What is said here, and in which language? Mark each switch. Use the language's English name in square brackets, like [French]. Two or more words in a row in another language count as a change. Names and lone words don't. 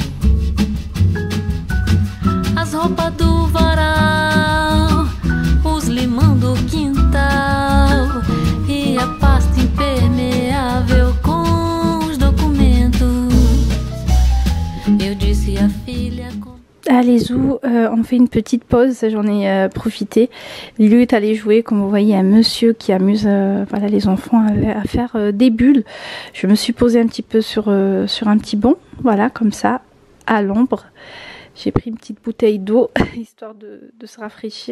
[Portuguese] as roupas do varal, os limão do quintal e a pasta impermeável com os documentos. Eu disse à filha. [French] Allez Zou, on fait une petite pause, j'en ai profité. Lilou est allé jouer, comme vous voyez, un monsieur qui amuse voilà, les enfants à faire des bulles. Je me suis posée un petit peu sur un petit banc, voilà, comme ça, à l'ombre. J'ai pris une petite bouteille d'eau, histoire de se rafraîchir.